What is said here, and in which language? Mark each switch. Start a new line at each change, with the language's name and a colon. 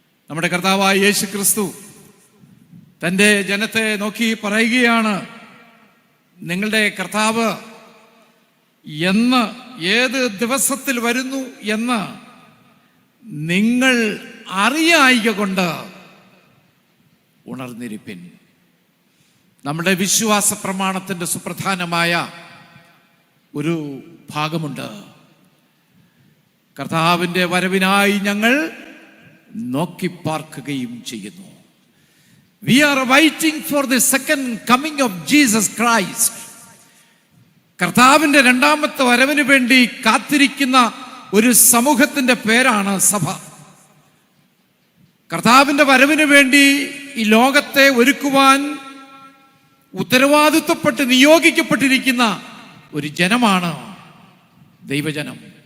Malayalam: നമ്മുടെ കർത്താവായ യേശു ക്രിസ്തു തൻ്റെ ജനത്തെ നോക്കി പറയുകയാണ്, നിങ്ങളുടെ കർത്താവ് എന്ന് ഏത് ദിവസത്തിൽ വരുന്നു എന്ന് നിങ്ങൾ അറിയായ്ക കൊണ്ട് ഉണർന്നിരിപ്പിൻ. നമ്മുടെ വിശ്വാസ പ്രമാണത്തിൻ്റെ സുപ്രധാനമായ ഒരു ഭാഗമുണ്ട്. കർത്താവിൻ്റെ വരവിനായി ഞങ്ങൾ നോക്കിപ്പാർക്കുകയും ചെയ്യുന്നു.
English: We are waiting for the second coming of Jesus Christ.
Malayalam: കർത്താവിൻ്റെ 2ാമത്തെ വരവിന് വേണ്ടി കാത്തിരിക്കുന്ന ഒരു സമൂഹത്തിൻ്റെ പേരാണ് സഭ. കർത്താവിൻ്റെ വരവിന് വേണ്ടി ഈ ലോകത്തെ ഒരുക്കുവാൻ ഉത്തരവാദിത്വപ്പെട്ട് നിയോഗിക്കപ്പെട്ടിരിക്കുന്ന ഒരു ജനമാണ് ദൈവജനം.